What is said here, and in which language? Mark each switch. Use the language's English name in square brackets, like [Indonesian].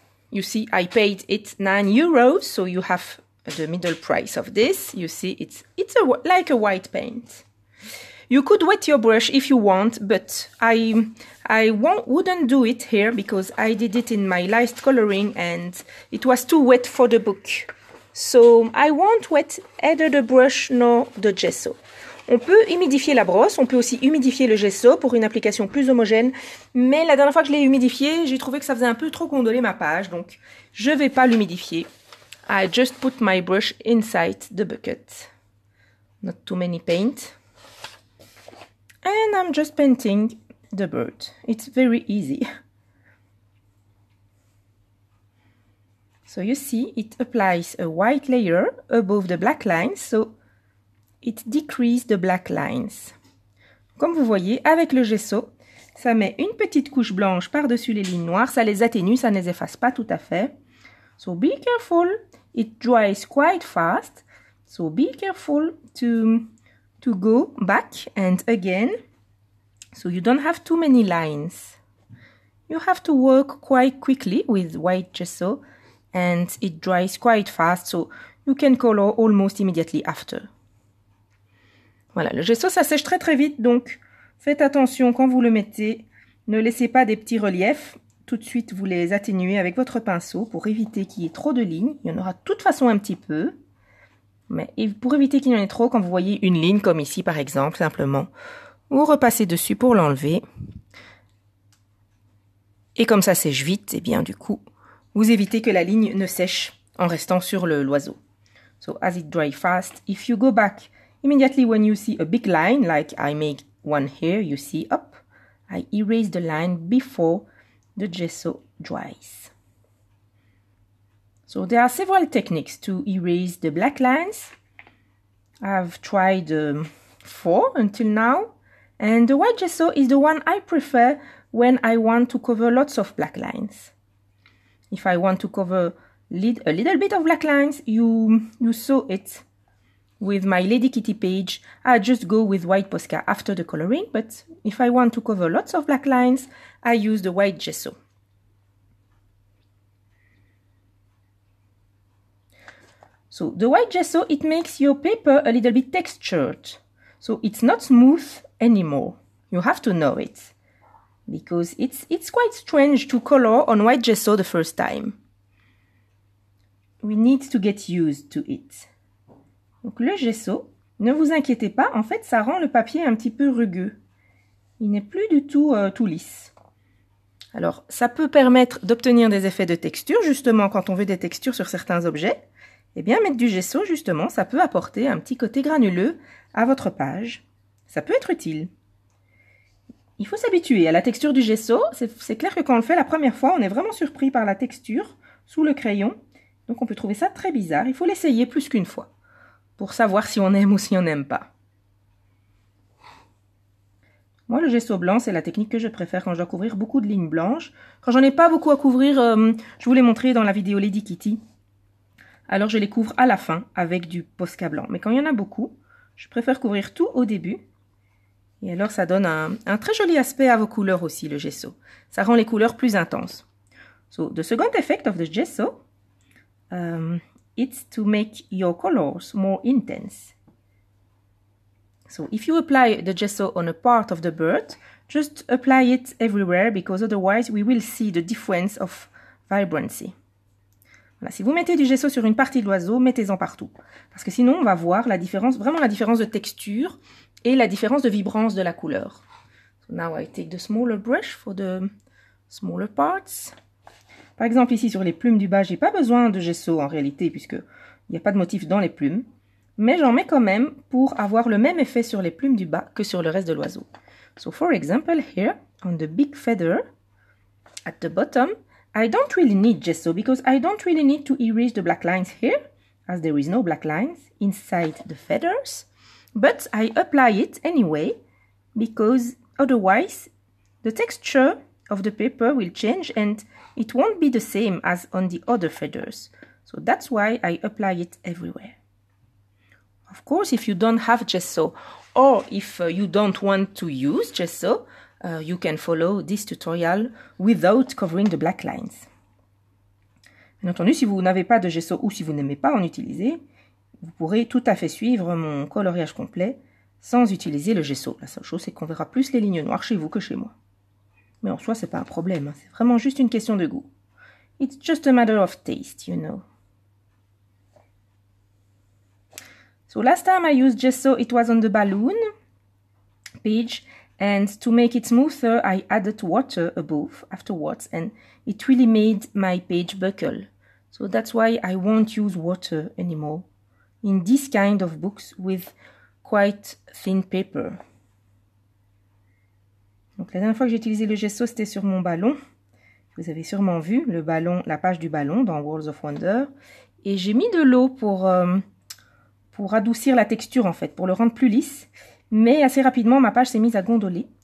[English] You see, I paid it €9, so you have the middle price of this. You see, it's like a white paint. You could wet your brush if you want, but I wouldn't do it here because I did it in my last coloring and it was too wet for the book. So I won't wet either the brush nor the gesso. [French] On peut humidifier la brosse, on peut aussi humidifier le gesso pour une application plus homogène, mais la dernière fois que je l'ai humidifié, j'ai trouvé que ça faisait un peu trop gondoler ma page, donc je vais pas l'humidifier. [English] I just put my brush inside the bucket. Not too many paint. And I'm just painting the bird. It's very easy. So you see, it applies a white layer above the black lines, so it decreases the black lines. [French] Comme vous voyez, avec le gesso, ça met une petite couche blanche par-dessus les lignes noires, ça les atténue, ça ne les efface pas tout à fait. [English] So be careful, it dries quite fast. So be careful to go back and again. So you don't have too many lines. You have to work quite quickly with white gesso and it dries quite fast, so you can color almost immediately after. [French] Voilà, le gesso ça sèche très très vite, donc faites attention quand vous le mettez. Ne laissez pas des petits reliefs. Tout de suite, vous les atténuez avec votre pinceau pour éviter qu'il y ait trop de lignes. Il y en aura de toute façon un petit peu. Mais pour éviter qu'il y en ait trop, quand vous voyez une ligne comme ici par exemple, simplement, vous repassez dessus pour l'enlever. Et comme ça sèche vite, et bien du coup, vous évitez que la ligne ne sèche en restant sur l'oiseau. [English] So as it dries fast, if you go back immediately when you see a big line, like I make one here, you see up, I erase the line before the gesso dries. So there are several techniques to erase the black lines. I've tried 4 until now, and the white gesso is the one I prefer when I want to cover lots of black lines. If I want to cover a little bit of black lines, you sew it. With my Lady Kitty page, I just go with white Posca after the coloring, but if I want to cover lots of black lines, I use the white gesso. So the white gesso, it makes your paper a little bit textured. So it's not smooth anymore. You have to know it. Because it's quite strange to color on white gesso the first time. We need to get used to it. [French] Donc le gesso, ne vous inquiétez pas, en fait ça rend le papier un petit peu rugueux. Il n'est plus du tout tout lisse. Alors ça peut permettre d'obtenir des effets de texture, justement quand on veut des textures sur certains objets. Eh bien mettre du gesso, justement, ça peut apporter un petit côté granuleux à votre page. Ça peut être utile. Il faut s'habituer à la texture du gesso. C'est clair que quand on le fait la première fois, on est vraiment surpris par la texture sous le crayon. Donc on peut trouver ça très bizarre. Il faut l'essayer plus qu'une fois pour savoir si on aime ou si on n'aime pas. Moi, le gesso blanc, c'est la technique que je préfère quand je dois couvrir beaucoup de lignes blanches. Quand j'en ai pas beaucoup à couvrir, je vous l'ai montré dans la vidéo Lady Kitty. Alors je les couvre à la fin avec du Posca blanc. Mais quand il y en a beaucoup, je préfère couvrir tout au début. Et alors ça donne un très joli aspect à vos couleurs aussi, le gesso. Ça rend les couleurs plus intenses. [English] So the second effect of the gesso, it's to make your colors more intense. So if you apply the gesso on a part of the bird, just apply it everywhere because otherwise we will see the difference of vibrancy. [French] Voilà, si vous mettez du gesso sur une partie de l'oiseau, mettez-en partout. Parce que sinon, on va voir la différence, vraiment la différence de texture et la différence de vibrance de la couleur. [English] So now I take the smaller brush for the smaller parts. [French] Par exemple, ici sur les plumes du bas, j'ai pas besoin de gesso en réalité, puisqu'il n'y a pas de motif dans les plumes. Mais j'en mets quand même pour avoir le même effet sur les plumes du bas que sur le reste de l'oiseau. [English] So for example, here, on the big feather, at the bottom, I don't really need gesso because I don't really need to erase the black lines here, as there is no black lines inside the feathers. But I apply it anyway, because otherwise the texture of the paper will change and it won't be the same as on the other feathers. So that's why I apply it everywhere. Of course, if you don't have gesso or if you don't want to use gesso, you can follow this tutorial without covering the black lines. [French] Bien entendu, si vous n'avez pas de gesso ou si vous n'aimez pas en utiliser, vous pourrez tout à fait suivre mon coloriage complet sans utiliser le gesso. La seule chose, c'est qu'on verra plus les lignes noires chez vous que chez moi. Mais en soi, c'est pas un problème. C'est vraiment juste une question de goût. [English] It's just a matter of taste, you know. So last time I used gesso, it was on the balloon page. And to make it smoother, I added water above afterwards. And it really made my page buckle. So that's why I won't use water anymore in this kind of books with quite thin paper. [French] Donc la dernière fois que j'ai utilisé le gesso, c'était sur mon ballon. Vous avez sûrement vu le ballon, la page du ballon dans Worlds of Wonder. Et j'ai mis de l'eau pour adoucir la texture en fait, pour le rendre plus lisse. Mais assez rapidement, ma page s'est mise à gondoler